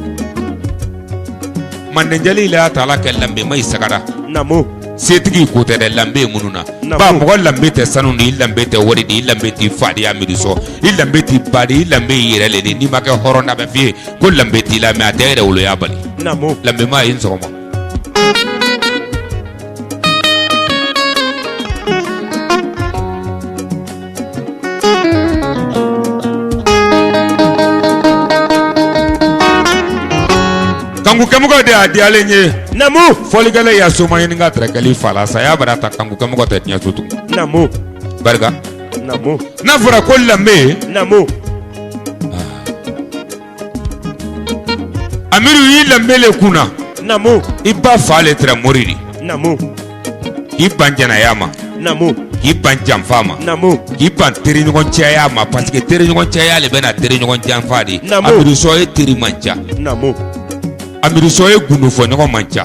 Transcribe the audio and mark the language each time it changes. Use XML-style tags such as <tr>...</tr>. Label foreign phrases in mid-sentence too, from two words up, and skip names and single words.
<bm>mandenjali la ta ala kɛ lambe ma i sagara namu setigi ko tɛ dɛ lambe minnu na ba mɔgɔ lambe tɛ sanu ni i lambe tɛ wari di i lambe t'i fa de y'a miiri sɔ i lambe t'i ba de i lambe y'i yɛrɛ le de n'i ma kɛ hɔrɔn na bɛ f'i ye ko lambe t'i la mɛ a tɛ yɛrɛ woloya bali namu lambe ma ye n sɔgɔma kanku kɛmɔgɔ de y'a diyalen ye namu fɔlikɛla y'a soma ɲini ka tɛrɛkɛli fa la saya bara ta kanku kɛmɔgɔ tɛ diɲɛ so tugun namu barika namu n'a fɔra ko lambe namu amiru y'i lambe le kunna namu i ba fa le tɛrɛ mori de namu k'i ban jɛnɛya ma namu k'i ban janfa ma namu k'i ban teri ɲɔgɔn cɛya ma</bm> <fr>parce que</fr> <bm>teri ɲɔgɔn cɛya le bɛna teri ɲɔgɔn janfa de Namu. amiru sɔ ye teri man ca namu amiru sɔ ye gundo fɔ ɲɔgɔn man ca</bm>